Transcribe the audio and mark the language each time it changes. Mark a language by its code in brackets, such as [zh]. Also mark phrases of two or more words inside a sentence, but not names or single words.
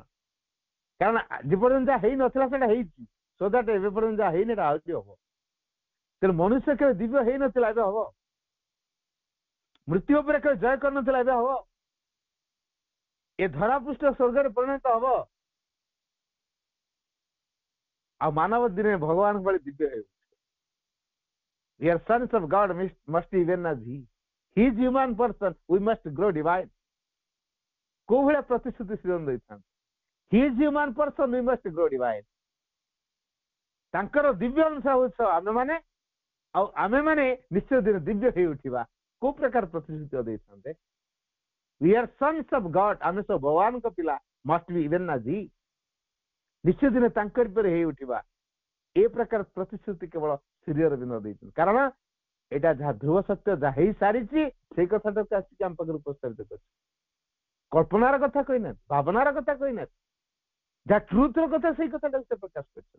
[or] କାରଣ ଯେ ପର୍ଯ୍ୟନ୍ତ ଯାହା ହେଇନଥିଲା ସେଇଟା ହେଇଛି, [en] so that [or] ଏବେ ପର୍ଯ୍ୟନ୍ତ ଯାହା ହେଇନି ଏଟା ଆହୁରି ହବ। ତେଣୁ ମନୁଷ୍ୟ କେବେ ଦିବ୍ୟ ହେଇନଥିଲା, ଏବେ ହବ। ମୃତ୍ୟୁ ଉପରେ କେବେ ଜୟ କରିନଥିଲା, ଏବେ ହବ। ଏ ଧରାପୃଷ୍ଠ ସ୍ୱର୍ଗରେ ପରିଣତ ହବ। ଆଉ ମାନବ ଦିନେ ଭଗବାନ ଭଳି ଦିବ୍ୟ ହେଉ। [en] We are sons of God, must even as He. He is human person, we must grow divine. [or] କୋଉ ଭଳିଆ ପ୍ରତିଶ୍ରୁତି ଶ୍ରୀରାମ ଦେଇଥାନ୍ତି? [en] He is human person, we must grow divine. [or] ତାଙ୍କର ଦିବ୍ୟ ଅଂଶ ହଉଛ ଆମେମାନେ, ଆଉ ଆମେମାନେ ନିଶ୍ଚୟ ଦିନ ଦିବ୍ୟ ହେଇ ଉଠିବା। କୋଉ ପ୍ରକାର ପ୍ରତିଶ୍ରୁତି ଦେଇଥାନ୍ତେ? [en] We are sons of God, [or] ଆମେ ସବୁ ଭଗବାନଙ୍କ ପିଲା, [en] must be even as He. [or] ନିଶ୍ଚୟ ଦିନ ତାଙ୍କରି ପରେ ହେଇ ଉଠିବା। ଏ ପ୍ରକାର ପ୍ରତିଶ୍ରୁତି କେବଳ ଶ୍ରୀ ଅରବିନ୍ଦ ଦେଇଛନ୍ତି। କାରଣ ଏଇଟା ଯାହା ଧ୍ରୁବ ସତ୍ୟ, ଯାହା ହେଇସାରିଛି ସେଇ କଥାଟାକୁ ଆସିକି ଆମ ପାଖରେ ଉପସ୍ଥାପିତ କରିଛି। କଳ୍ପନାର କଥା କହିନାହାନ୍ତି, ଭାବନାର କଥା କହିନାହାନ୍ତି, ଯାହା ଟ୍ରୁଥର କଥା ସେଇ କଥାଟାକୁ ସେ ପ୍ରକାଶ କରିଛନ୍ତି।